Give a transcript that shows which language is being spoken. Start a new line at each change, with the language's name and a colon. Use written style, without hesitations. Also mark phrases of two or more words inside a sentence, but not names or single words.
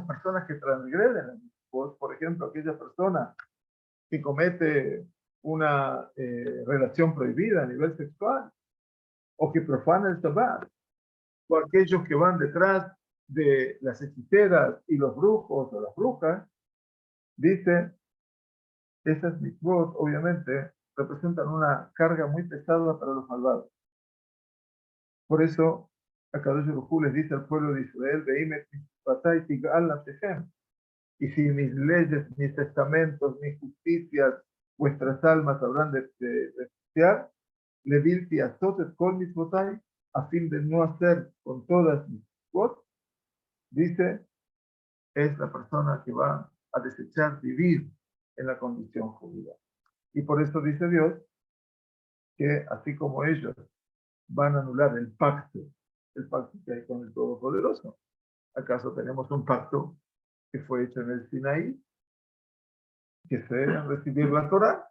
Spanish: personas que transgreden la mitzvot, por ejemplo, aquella persona que comete una relación prohibida a nivel sexual, o que profana el Shabbat, o aquellos que van detrás de las hechiceras y los brujos o las brujas, dice, esas mitzvot obviamente representan una carga muy pesada para los malvados. Por eso,
Hebrew: הקדוש ברוך הוא
Spanish: les dice al pueblo de Israel, y si mis leyes, mis testamentos, mis justicias, vuestras almas habrán de despreciar,
Hebrew: לבלתי עשות את כל מצותי,
Spanish: a fin de no hacer con todas mis mitzvot, dice, es la persona que va a desechar vivir en la condición judía. Y por eso dice Dios que así como ellos van a anular el pacto que hay con el Todopoderoso, ¿acaso tenemos un pacto que fue hecho en el Sinaí, que se debe recibir la Torah?